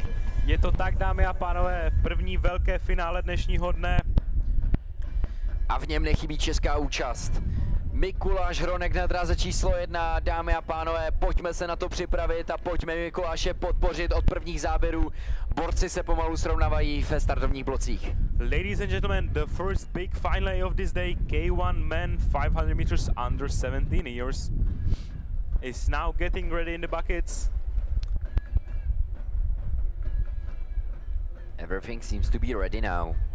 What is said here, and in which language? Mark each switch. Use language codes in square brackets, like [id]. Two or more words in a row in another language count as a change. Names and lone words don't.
[cs] Je to tak, dámy a pánové, první velké finále dnešního dne. A v něm nechybí česká účast. Mikuláš Hronek na dráze číslo 1, dámy a pánové, pojďme se na to připravit a pojďme Mikuláše podpořit od prvních záběrů. Borci se pomalu srovnávají ve startovních blocích. [en] Ladies and gentlemen, the first big final of this day, K1 men 500 meters under 17 years, is now getting ready in the buckets. Everything seems to be ready now.